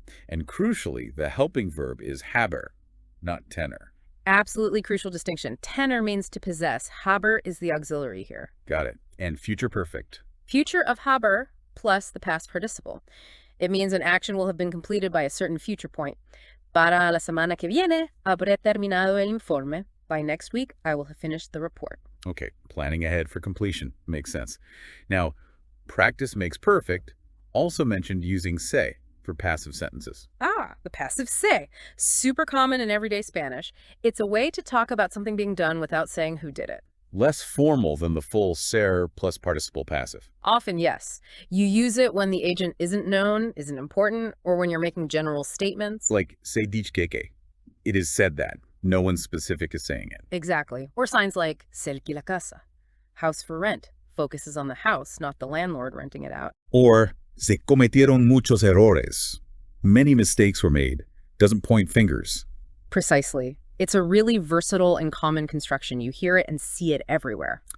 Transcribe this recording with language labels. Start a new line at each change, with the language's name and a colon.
English: And crucially, the helping verb is haber, not tener. Absolutely crucial distinction. Tener means to possess. Haber is the auxiliary here. Got it. And future perfect. Future of haber plus the past participle. It means an action will have been completed by a certain future point.
Spanish: Para la semana que viene, habré terminado el informe.
English: By next week, I will have finished the report. Okay, planning ahead for completion. Makes sense. Now, practice makes perfect, also mentioned using se for passive sentences. Ah, the passive se. Super common in everyday Spanish. It's a way to talk about something being done without saying who did it. Less formal than the full ser plus participle passive. Often, yes. You use it when the agent isn't known, isn't important, or when you're making general statements. Like,
Spanish: se dice que.
English: It is said that. No one specific is saying it. Exactly. Or signs like
Spanish: se alquila la casa.
English: House for rent. Focuses on the house, not the landlord renting it out.
Spanish: Or, se cometieron muchos errores.
English: Many mistakes were made. Doesn't point fingers. Precisely. It's a really versatile and common construction. You hear it and see it everywhere.